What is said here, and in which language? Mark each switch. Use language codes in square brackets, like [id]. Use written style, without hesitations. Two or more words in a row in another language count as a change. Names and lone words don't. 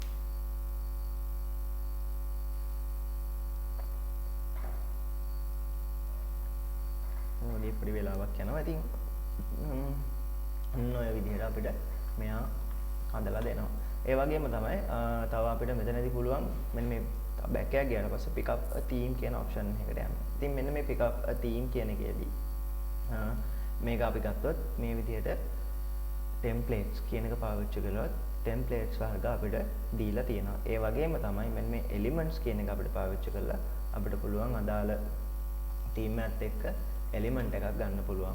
[si] පොඩි වෙලාවක් යනවා. ඉතින් ඔය විදිහට අපිට මෙයා හදලා දෙනවා. ඒ වගේම තමයි තව අපිට මෙතනදී පුළුවන් මෙන්න මේ back එක ගියාට පස්සේ [en] pick up a theme [si] කියන option එකට යන්න. ඉතින් මෙන්න මේ [en] pick up a theme [si] කියන එකේදී මේක අපි ගත්තොත් මේ විදිහට templates කියන එක පාවිච්චි කළොත් templates වර්ග අපිට දීලා තියෙනවා. ඒ වගේම තමයි මෙන්න මේ elements කියන එක අපිට පාවිච්චි කරලා අපිට පුළුවන් අදාළ theme එකත් එක්ක element එකක් ගන්න පුළුවන්.